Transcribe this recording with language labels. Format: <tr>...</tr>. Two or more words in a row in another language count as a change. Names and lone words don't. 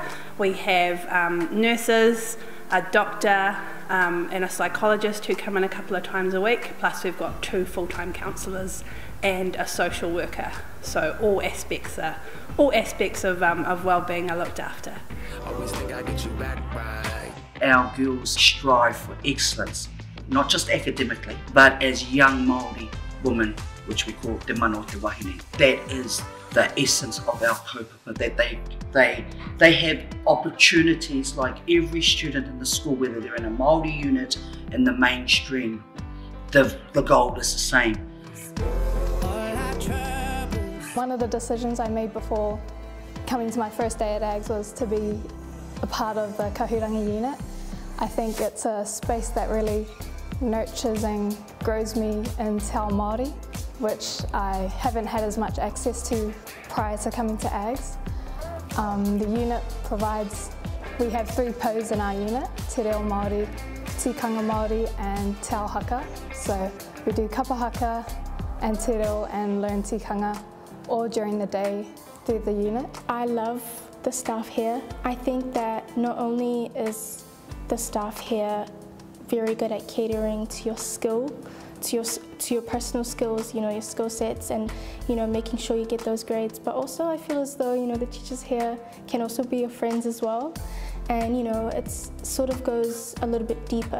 <en>We have nurses, a doctor and a psychologist who come in a couple of times a week, plus we've got 2 full-time counsellors and a social worker. So all aspects of well-being are looked after. Our girls strive for excellence, not just academically, but as young Māori women, which we call</en> <mi>te mano te wahine.</mi> <en>That is the essence of our kaupapa, that they have opportunities like every student in the school, whether they're in a Māori unit, in the mainstream, the goal is the same. One of the decisions I made before coming to my first day at AGS was to be a part of the Kahurangi unit. I think it's a space that really nurtures and grows me in</en> <mi>Te Ao Māori,</mi> <en>which I haven't had as much access to prior to coming to AGS. The unit provides, we have 3 pos in our unit,</en> <mi>Te Reo Māori, Tikanga Māori and Te Ao Haka.</mi> <en>So we do</en> <mi>kapa haka</mi> <en>and</en> <mi>te reo</mi> <en>and learn tikanga all during the day through the unit. I love the staff here. I think that not only is the staff here very good at catering to your skill, to your personal skills, your skill sets, and making sure you get those grades, but also I feel as though the teachers here can also be your friends as well, and it sort of goes a little bit deeper.</en>